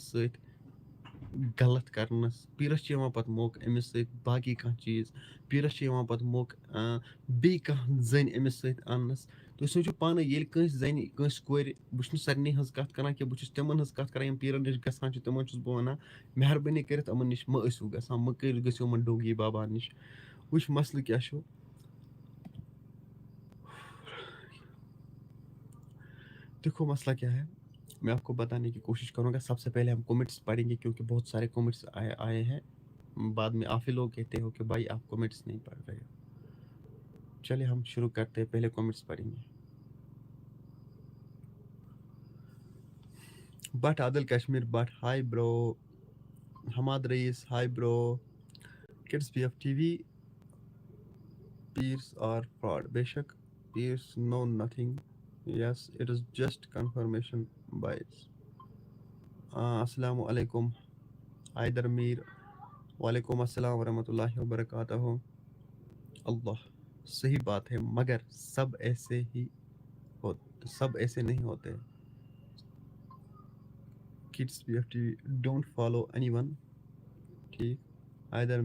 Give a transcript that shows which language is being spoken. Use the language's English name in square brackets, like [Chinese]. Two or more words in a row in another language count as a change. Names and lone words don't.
[Kashmiri] سۭتۍ غلط کَرنَس پیٖرَس چھُ یِوان پَتہٕ موقعہٕ أمِس سۭتۍ باقٕے کانٛہہ چیٖز پیٖرَس چھُ یِوان پَتہٕ موقعہٕ بیٚیہِ کانٛہہ زٔنۍ أمِس سۭتۍ اَننَس تُہۍ سوٗنٛچِو پانَے ییٚلہِ کٲنٛسہِ زَنہِ کٲنٛسہِ کورِ بہٕ چھُس نہٕ سارنٕے ہٕنٛز کَتھ کَران کینٛہہ بہٕ چھُس تِمَن ہٕنٛز کَتھ کَران یِم پیٖرَن نِش گژھان چھِ تِمَن چھُس بہٕ وَنان مہربٲنی کٔرِتھ یِمَن نِش مہٕ ٲسِو گژھان مہٕ گٔژھِو یِمَن ڈوگی بابا نِش وٕچھ مسلہٕ کیٛاہ چھُ [Urdu] دیکھو مسئلہ کیا ہے میں آپ کو بتانے کی کوشش کروں گا سب سے پہلے ہم کومنٹس پڑھیں گے کیونکہ بہت سارے کومنٹس آئے ہیں بعد میں آپ ہی لوگ کہتے ہو کہ بھائی آپ کومنٹس نہیں پڑھ رہے ہو چلیے ہم شروع کرتے ہیں پہلے کومنٹس پڑھیں گے [English] بٹ عادل کشمیر بٹ hi bro حماد رئیس hi bro کڈس پی ایف ٹی وی peers are fraud [Urdu] بے شک [English] peers know nothing yes it is just confirmation bias [Arabic] السلام علیکم [English] حیدر میر [Arabic] وعلیکم السلام ورحمۃ اللہ وبرکاتہ [Urdu] اللہ صحیح بات ہے مگر سب ایسے نہیں ہوتے کڈس پی ایف ٹی وی [English] don't follow anyone [Urdu] ٹھیک حیدر